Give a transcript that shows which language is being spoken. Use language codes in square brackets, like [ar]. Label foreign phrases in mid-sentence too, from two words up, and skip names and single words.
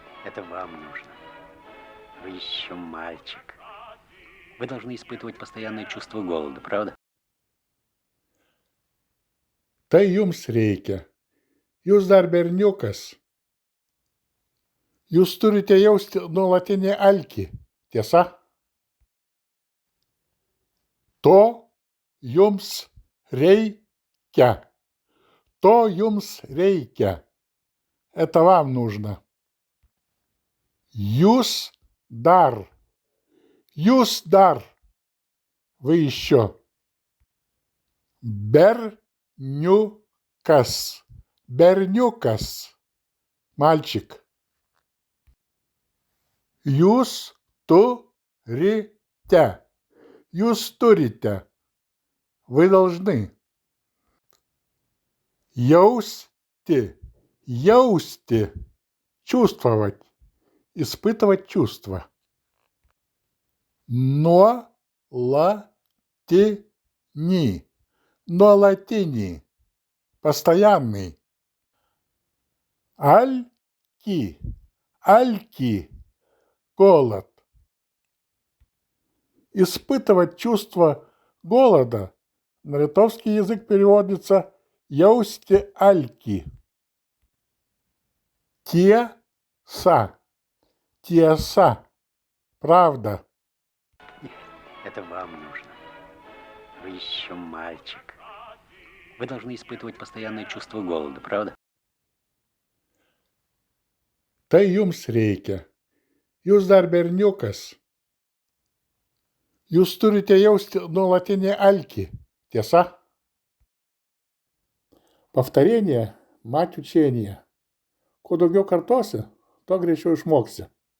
[ru] Это вам нужно. Вы еще мальчик. Вы должны испытывать постоянное чувство голода, правда? [lt] Tai jums reikia. Jūs dar berniukas. Jūs turite jausti nuolatinį alkį, tiesa? To jums reikia. То jums reikia. [ru] Это вам нужно. [lt] Jūs dar. Jūs dar. [ru] Вы еще. [lt] Berniukas. Berniukas. Мальчик. Jūs turite. Jūs turite. [ru] Вы должны. [lt] Jausti. Jausti. [ru] Чувствовать. Испытывать чувства. Nuolatini. [lt] Nuolatini. Постоянный. Alkį. Alkį. [ru] Голод. Испытывать чувство голода на литовский язык переводится [lt] «jausti alkį». Tiesa. Tiesa. [ru] Правда. Это вам нужно. Вы еще мальчик. Вы должны испытывать постоянное чувство голода, правда? [lt] Tai jums reikia. Jūs dar berniukas. Jūs turite jausti nuolatinį alkį, tiesa? [ru] Повторение – мать учения. [lt] Kuo daugiau kartosi, tuo greičiau išmoksi.